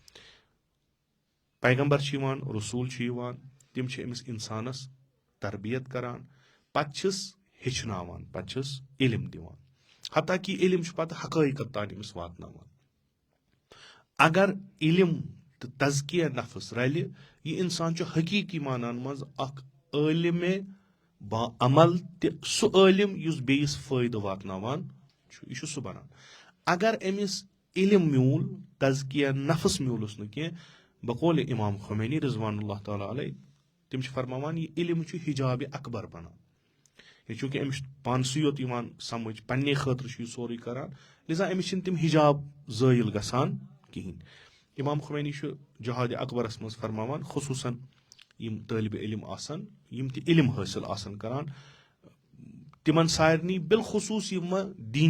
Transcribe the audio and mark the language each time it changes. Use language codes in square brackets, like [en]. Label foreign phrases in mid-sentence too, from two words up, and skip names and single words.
[ks] پیغمبر چھِ یِوان رسوٗل چھِ یِوان تِم چھِ أمِس انسانس تربیت کران پتہٕ چھِس ہیٚچھناوان پتہٕ چھِس علم دِوان حتاکہِ علم چھُ پتہٕ حقٲیقت تانۍ أمِس واتناوان اگر علم تہٕ تزکیہ نفس رلہِ یہِ انسان چھُ حقیٖقی مانن منٛز اکھ عٲلِمِ با عمل تہِ سُہ عٲلِم یُس بیٚیِس فٲیدٕ واتناوان چھُ یہِ چھُ سُہ بنان اگر أمِس علم میوٗل تزکیہ نفس میوٗلُس نہٕ کینٛہہ بقولِ امام خمینی [ar] رضوان اللہ تعالیٰ علیہ [ks] تِم چھِ فرماوان یہِ علم چھُ حجابِ اکبر بنان یہِ چوٗنکہِ أمِس چھُ پانسٕے یوت یِوان سمجھ پننہِ خٲطرٕ چھُ یہِ سورُے کران لِذا أمِس چھِنہٕ تِم حجاب زٲیِل گژھان کِہینۍ امام خمینی چھُ جہادِ اکبرس منٛز فرماوان خصوٗصن یِم طٲلبہِ علم آسان یِم تہِ علم حٲصِل آسان کران تِمن سارنٕے بالخصوٗص یِم دیٖنی